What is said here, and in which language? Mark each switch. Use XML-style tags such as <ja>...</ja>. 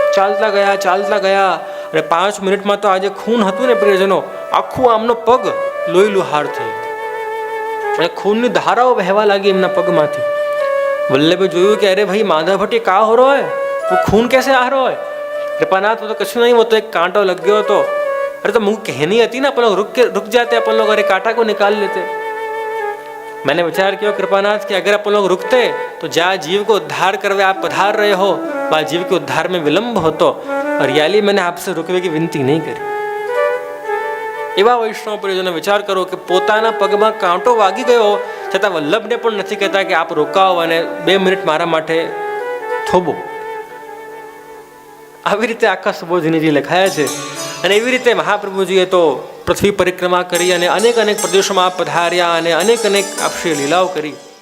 <gu>ચાલતા ગયા અને 5 મિનિટમાં તો આજે ખૂન હતું ને પ્રિયજનો, આખું આમનો પગ લોહી લુહાર થઈ અને ખૂનની ધારાઓ વહેવા લાગી એમના પગમાંથી. વલ્લભે જોયું કે અરે ભાઈ</gu> <hi>માધવ ભટ્ટી કા હો રહો હૈ, वो खून कैसे आ रहा है? कृपानाथ वो तो कुछ नहीं, वो तो एक कांटो लग गया तो. अरे तो मुझे कहनी आती ना, अपन लोग रुक जाते, अपन लोग अरे कांटा को निकाल लेते. मैंने विचार किया कृपानाथ कि अगर अपन लोग रुकते तो जहाँ जीव को उद्धार करवे आप पधार रहे हो वहाँ जीव के उद्धार में विलंब होतो, और रियली मैंने आपसे रुकवे की विनती नहीं करी.</hi> <gu>એવા વૈષ્ણવ પરિજનો વિચાર કરો કે પોતાના પગમાં કાંટો વાગી ગયો છતાં વલ્લભને પણ નથી કહેતા કે આપ રોકાઓ અને 2 મિનિટ મારા માટે થોભો. આવી રીતે આખા સુબોધીનીજી લખાયા છે. અને એવી રીતે મહાપ્રભુજીએ તો પૃથ્વી પરિક્રમા કરી અને અનેક પ્રદેશોમાં પધાર્યા અને અનેક આપશે લીલાઓ કરી.</gu>